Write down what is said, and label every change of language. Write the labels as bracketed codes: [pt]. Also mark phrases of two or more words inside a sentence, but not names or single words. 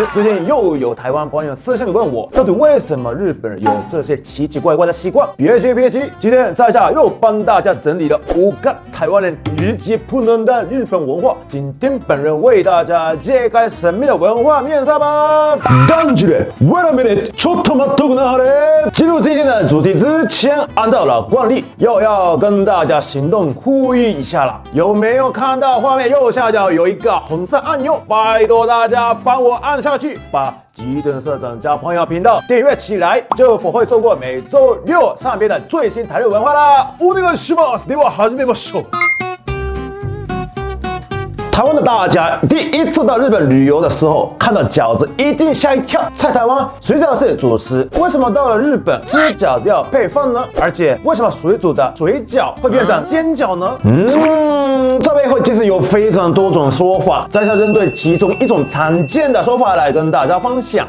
[zh] 最近又有台湾朋友私信问我，到底为什么日本人有这些奇奇怪怪的习惯？别急，今天在下又帮大家整理了5个台湾人理解不能的日本文化，今天本人为大家揭开神秘的文化面纱吧。 [ja] 感觉ちょっと待っとくなはれ。 [zh] 进入今天的主题之前，按照老惯例，又要跟大家行动呼吁一下啦。有没有看到画面右下角有一个红色按钮？拜托大家帮我按下去，把机电社长交朋友频道订阅起来，就不会错过每周6上边的最新台日文化啦。 [ja] お願いします。では始めましょう。 [zh] 台湾的大家第一次到日本旅游的时候，看到饺子一定吓一跳。在台湾水饺是主食，为什么到了日本吃饺子要配饭呢？而且为什么水煮的水饺会变成煎饺呢？这背后其实有非常多种说法，在下针对其中一种常见的说法来跟大家分享。